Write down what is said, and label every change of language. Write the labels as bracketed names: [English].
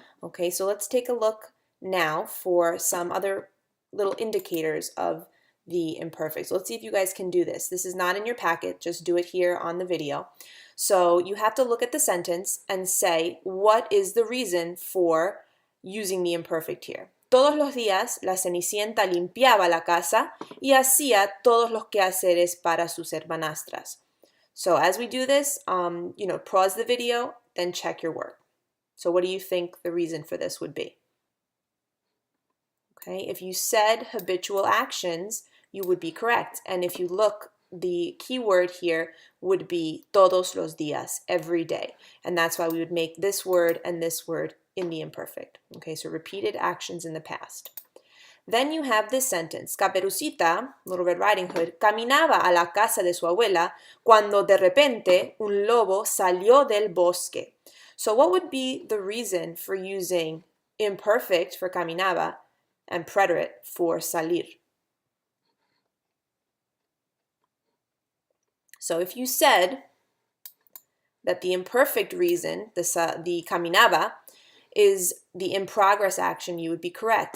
[English] Okay, so let's take a look now for some other little indicators of the imperfect. So let's see if you guys can do this. This is not in your packet, just do it here on the video. So you have to look at the sentence and say, what is the reason for using the imperfect here? [Spanish] Todos los días la Cenicienta limpiaba la casa y hacía todos los quehaceres para sus hermanastras. [English] So as we do this, pause the video, then check your work. So what do you think the reason for this would be? Okay, if you said habitual actions, you would be correct. And if you look, the key word here would be [Spanish] todos los días, [English] every day. And that's why we would make this word and this word in the imperfect. Okay, so repeated actions in the past. Then you have this sentence. [Spanish] Caperucita, [English] Little Red Riding Hood, [Spanish] caminaba a la casa de su abuela cuando de repente un lobo salió del bosque. [English] So what would be the reason for using imperfect for caminaba and preterit for salir? So if you said that the imperfect reason, the caminaba, is the in progress action, you would be correct.